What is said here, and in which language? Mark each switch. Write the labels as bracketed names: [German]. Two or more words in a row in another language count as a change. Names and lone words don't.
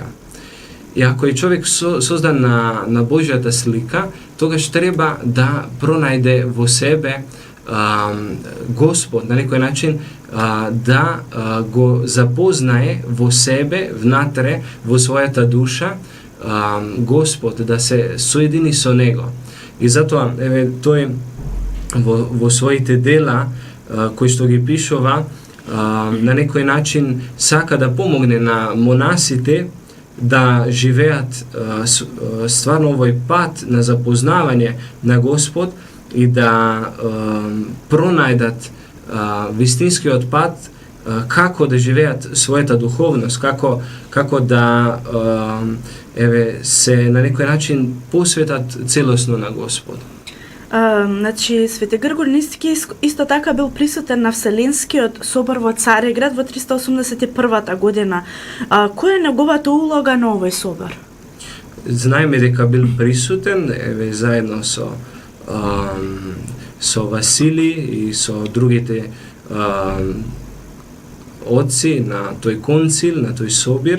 [Macedonian] И ако е човек создан на Божјата слика, тогаш треба да пронајде во себе Господ, на некој начин да го запознае во себе, внатре, во својата душа, Господ, да се соедини со Него. И затоа, тој во своите дела, кои што ги пишува, на некој начин сака да помогне на монасите da živejat stvarno ovoj pat na zapoznavanje na Gospod i da pronajdat vistinski odpad kako da živejat svojeta duhovnost, kako da se [Serbian] na neki način [Macedonian] posvetat celosno na Gospod. Значи, Свети Григор Ниски исто така бил присутен на Вселенскиот собор во Цариград во 381 година. Која е неговата улога на овој собор? Знаеме дека бил присутен заедно со Васили и со другите отци на тој концил, на тој собир.